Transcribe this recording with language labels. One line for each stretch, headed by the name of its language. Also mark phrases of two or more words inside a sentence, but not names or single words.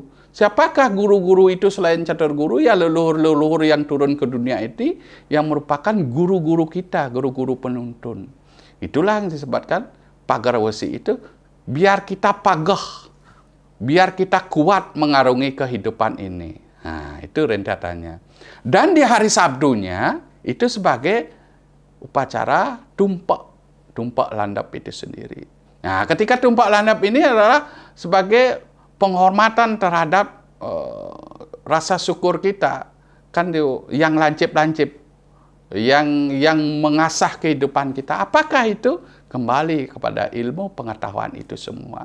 Indonesian: Siapakah guru-guru itu selain catur guru? Ya leluhur-leluhur yang turun ke dunia itu yang merupakan guru-guru kita, guru-guru penuntun. Itulah yang disebutkan pagar wesi itu, biar kita pagah, biar kita kuat mengarungi kehidupan ini. Nah, itu rentetannya. Dan di hari Sabtunya itu sebagai upacara tumpak landap itu sendiri. Nah, ketika tumpak landap ini adalah sebagai penghormatan terhadap rasa syukur kita. Kan yang lancip-lancip, yang mengasah kehidupan kita. Apakah itu? Kembali kepada ilmu pengetahuan itu semua.